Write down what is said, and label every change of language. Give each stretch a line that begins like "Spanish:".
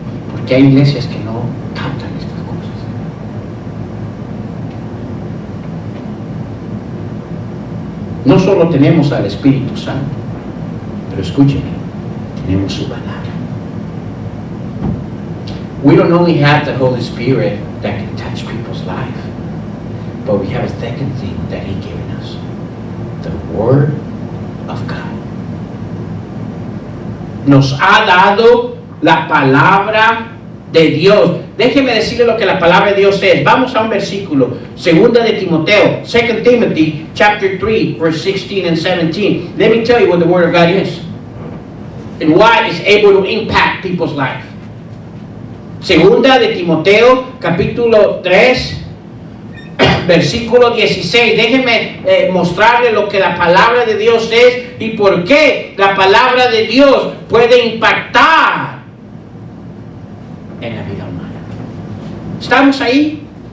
Spanish: Porque hay iglesias que no captan estas cosas. No solo tenemos al Espíritu Santo, pero escúcheme, tenemos su palabra.
English: We don't only have the Holy Spirit that can touch people's life, but we have a second thing that He given us, the Word of God.
Spanish: Nos ha dado la palabra de Dios. Déjeme decirle lo que la palabra de Dios es. Vamos a un versículo, segunda de Timoteo,
English: 2 Timothy chapter 3, verse 16 and 17. Let me tell you what the Word of God is and why it's able to impact people's life.
Spanish: Segunda de Timoteo, capítulo 3, versículo 16. Déjeme mostrarle lo que la palabra de Dios es y por qué la palabra de Dios puede impactar en la vida humana. ¿Estamos ahí?